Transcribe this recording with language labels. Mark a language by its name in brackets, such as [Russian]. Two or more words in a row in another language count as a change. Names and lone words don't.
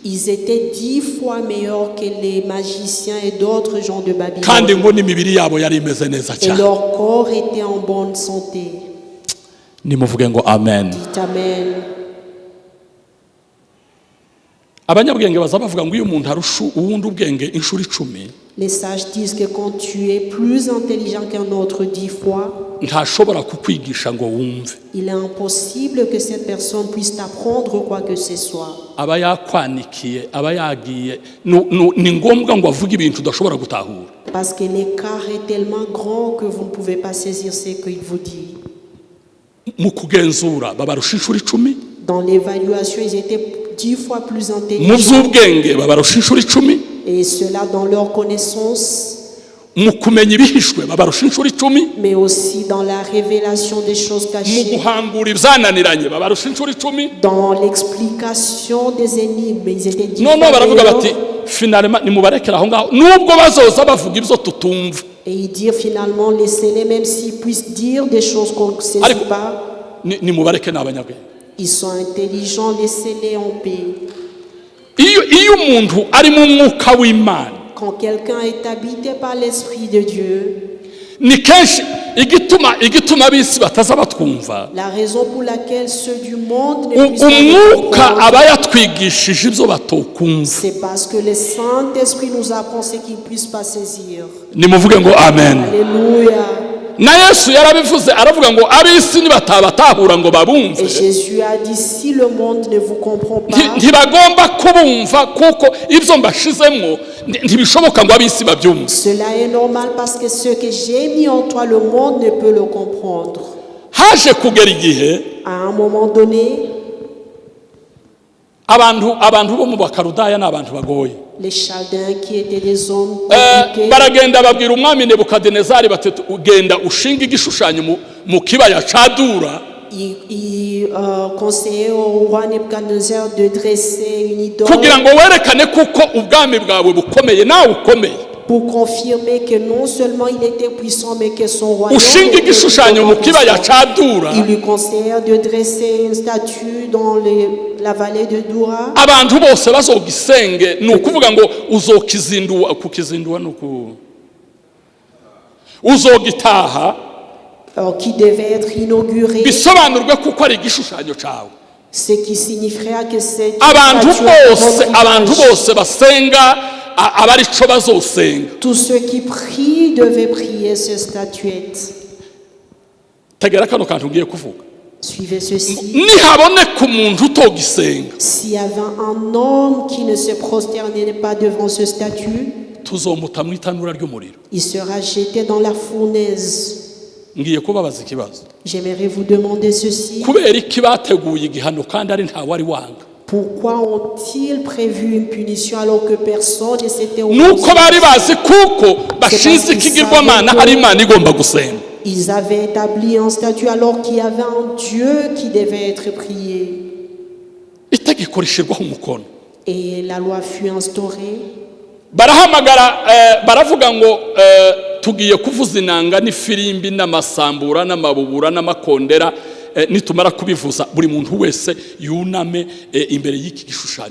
[French] Ils étaient 10 fois meilleurs que les magiciens et d'autres gens de [Rundi] kandi [French] Babylone. [Rundi] ngo n'imibiri yabo yari imeze neza [French] Et [Rundi] cyane. [French] leur corps était en bonne santé. [Rundi] Nimuvuge ngo amen. [French] Dites Amen. [Rundi] Abanyabwenge baza bavuga ngo iyo umuntu arusha uwundi ubwenge inshuro 10, [French] Les sages disent que quand tu es plus intelligent qu'un autre 10 fois, [Rundi] ntashobora kukwigisha ngo wumve. [French] il est impossible que cette personne puisse t'apprendre quoi que ce soit. [Rundi] Aba yakwanikiye, aba yagiye, ni ngombwa ngo avuge ibintu udashobora gutahura. [French] Parce que l'écart est tellement grand que vous ne pouvez pas saisir ce qu'il vous dit. [Rundi] Mu kugenzura babarusha inshuro 10, [French] Dans l'évaluation, ils étaient 10 fois plus [Rundi] mu [French] intelligents. [Rundi] by'ubwenge babarusha inshuro 10, [French] Et cela dans leur connaissance, [Rundi] mu kumenya ibihishwe babarusha inshuro 10, [French] mais aussi dans la révélation des choses [Rundi] mu [French] cachées, [Rundi] guhangura ibyananiranye babarusha inshuro 10. [French] dans l'explication des énigmes. Ils étaient 10 [Rundi] Noneho [French] fois [Rundi] baravuga [French] meilleurs. [Rundi] bati finalement nimubarekera aho ngaho nubwo bazoza bavuga ibyo tutumva. [French] Et ils dirent finalement, laissez-les, même s'ils puissent dire des choses qu'on ne sait [Rundi] Ariko [French] pas. [Rundi] nimubareke n'abanyabwenge. [French] Ils sont intelligents, laissez-les en paix. [Rundi] Iyo umuntu ari mu mwuka w'Imana, [French] Quand quelqu'un est habité par l'Esprit de Dieu, [Rundi] ni kenshi igituma ab'isi bataza batwumva, [French] la raison pour laquelle ceux du monde ne puissent pas nous [Rundi] umwuka [French] comprendre, [Rundi] aba yatwigishije ibyo batokumva. [French] c'est parce que le Saint-Esprit nous apprend ce qu'ils ne puissent pas saisir. [Rundi] Nimuvuge ngo amen. [French] Alléluia. [Rundi] Na Yesu yarabivuze aravuga ngo ab'isi nibatabatahura ngo [French] Et [Rundi] babumve, [French] Jésus a dit, si le monde ne vous comprend pas, [Rundi] ntibagomba kubumva kuko ibyo mbashizemwo ntibishoboka ngo ab'isi babyumve. [French] cela est normal parce que ce que j'ai mis en toi, le monde ne peut le comprendre. [Rundi] Haje kugera igihe [French] À un moment donné, [Rundi] abantu bo mu bakarudaya ni abantu bagoye. [French] les Chaldéens qui étaient des hommes compliqués, [Rundi] Baragenda babwira umwami Nebukadinezari bati ugenda ushinga igishushanyo mu kibaya ca Dura, [French] ils conseillaient au roi Nebuchadnezzar de dresser une idole [Rundi] kugira ngo werekane kuko ubwami bwawe bukomeye nawe ukomeye. [French] pour confirmer que non seulement il était puissant, mais que son royaume [Rundi] Ushinga [French] était [Rundi] igishushanyo mu [French] puissant. [Rundi] kibaya ca Dura, [French] Ils lui conseillèrent de dresser une statue dans la vallée de Dura. [Rundi] abantu bose bazogisenge, ni ukuvuga ngo uzokizindua, kukizindua nuku uzogitaha, [French] Qui devait être inauguré, [Rundi] bisobanurwe kuko ari igishushanyo cawe. [French] ce qui signifiera que c'est [Rundi] Abantu bose basenga abari co bazosenga. [French] tous ceux qui prient devaient prier cette statuette. [Rundi] Tegera kano kantu ngiye kuvuga. [French] Suivez ceci. [Rundi] Nihaboneka umuntu utogisenga, [French] S'il y avait un homme qui ne se prosternait pas devant ce statut, [Rundi] tuzomuta mu itanura ry'umuriro. [French] il sera jeté dans la fournaise. [Rundi] Ngiye kubabaza ikibazo, [French] J'aimerais vous demander ceci. [Rundi] kubera iki bateguye igihano kandi ari nta wari wanga? [French] Pourquoi ont-ils prévu une punition alors que personne ne s'était [Rundi] Nuko [French] opposé? [Rundi] bari bazi kuko bashize ikigirwamana ari Imana igomba gusenga. [French] Ils avaient établi un statut alors qu'il y avait un Dieu qui devait être prié. [Rundi] Itegeko rishirwaho umukono. [French] Et la loi fut instaurée. [Rundi] Barahamagara baravuga ngo tugiye kuvuza inanga n'ifirimbi n'amasambura n'amabubura n'amakondera, nitumara kubivuza buri muntu wese yuname imbere y'iki gishushanyo